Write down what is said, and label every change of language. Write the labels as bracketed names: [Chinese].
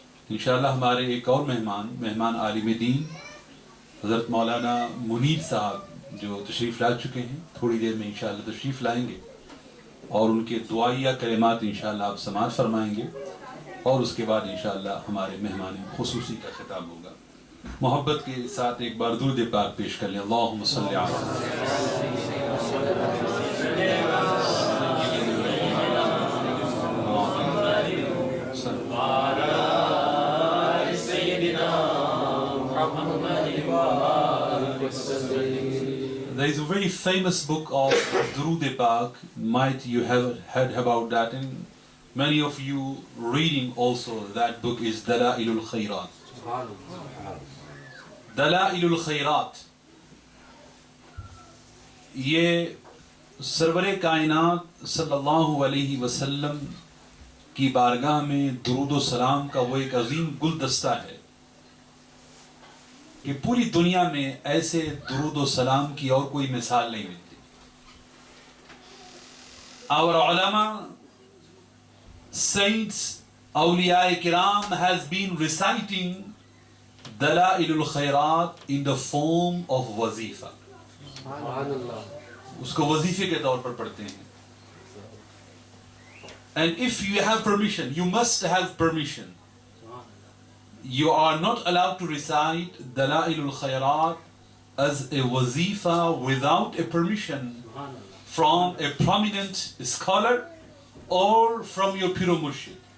[Urdu] انشاءاللہ ہمارے ایک اور مہمان عالم دین حضرت مولانا منیر صاحب جو تشریف لا چکے ہیں تھوڑی دیر میں انشاءاللہ تشریف لائیں گے اور ان کے دعائیہ کلمات انشاءاللہ آپ سماعت فرمائیں گے اور اس کے بعد انشاءاللہ ہمارے مہمان خصوصی کا خطاب ہوگا. محبت کے ساتھ ایک بار درود پاک پیش کر لیں. [Arabic] اللہم صلی [English] There is a very famous book of Durood Pak. Might you have heard about that, and many of you reading also that book is Dalailul Khairat. Dalailul Khairat. [Urdu] یہ سرور کائنات صلی اللہ علیہ وسلم کی بارگاہ میں درود و سلام کا وہ ایک عظیم گلدستہ ہے کہ پوری دنیا میں ایسے درود و سلام کی اور کوئی مثال نہیں ملتی. [English] Our ulama, saints, awliya kiram has been reciting Dalailul Khairat in the form of wazifa. [Urdu] اس کو وظیفے کے طور پر پڑھتے ہیں. [English] And if you have permission, you must have permission. You are not allowed to recite Dalailul Khairat as a wazifa without a permission from a prominent scholar or from your Piro Murshid.